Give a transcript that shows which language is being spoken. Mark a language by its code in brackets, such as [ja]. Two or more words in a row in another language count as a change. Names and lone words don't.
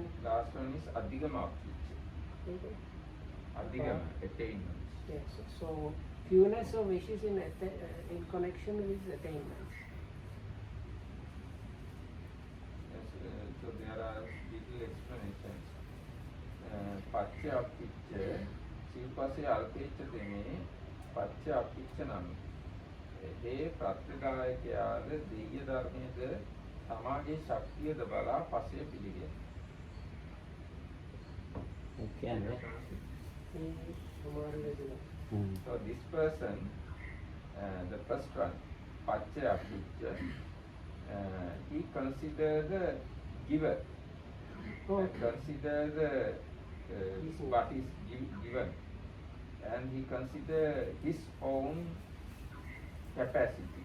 [en] Last one is Adhigama-appicca. Adhigama, attainments. yes, so fewness of wishes in connection with attainments. Yes, so there are big [si] පච්චය අපිච්ච සිව්පස්සේ අල්පේච්ච තෙමේ පච්චය අපිච්ච නමි. ඒ ප්‍රත්‍යදායකයාද දෙය ධර්මයේද තමාගේ ශක්තියද බලා පස්සේ පිළිගෙන. [en] So this person, the first one, Pachya Picca, he considered the giver, considered what is given, and he considered his own capacity.